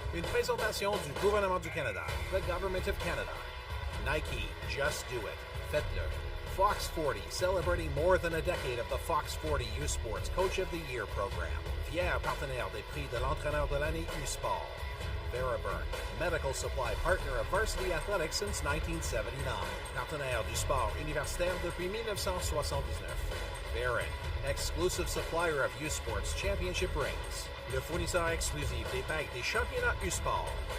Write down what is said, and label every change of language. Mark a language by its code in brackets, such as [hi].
[fr] Une présentation du gouvernement du Canada, [en] the Government of Canada. Nike, just do it. [fr] Faites-le. [en] Fox 40, celebrating more than a decade of the Fox 40 U Sports Coach of the Year program. [fr] Fier partenaire des prix de l'entraîneur de l'année U Sport. [en] Veriburn, medical supply partner of Varsity Athletics since 1979. [fr] Partenaire du sport universitaire depuis 1979. [en] Barron, exclusive supplier of U Sports Championship rings. [fr] Le fournisseur exclusif des bagues des championnats U Sport.